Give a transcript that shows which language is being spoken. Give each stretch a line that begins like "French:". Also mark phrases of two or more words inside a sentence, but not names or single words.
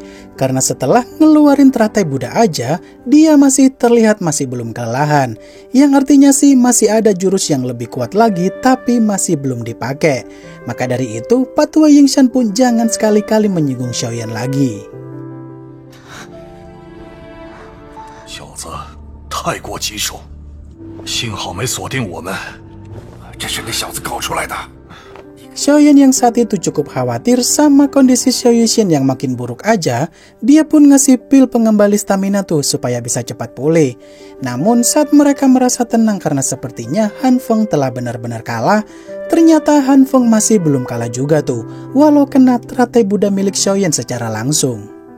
Indonesian: Karena setelah ngeluarin teratai Buddha aja, dia masih terlihat masih belum kelelahan. Yang artinya sih masih ada jurus yang lebih kuat lagi tapi masih belum dipakai. Maka dari itu, Pak Tua Yingshan pun jangan sekali-kali menyinggung Xiaoyan lagi.
Chinese: 小子太过棘手，幸好没锁定我们，这是那小子搞出来的。
Indonesian: Xiaoyan yang saat itu cukup khawatir sama kondisi Xiao Yishan yang makin buruk aja, dia pun ngasih pil pengembali stamina tuh supaya bisa cepat pulih. Namun saat mereka merasa tenang karena sepertinya Han Feng telah benar-benar kalah, ternyata Han Feng masih belum kalah juga tuh, walau kena teratai Buddha milik Xiaoyan secara langsung.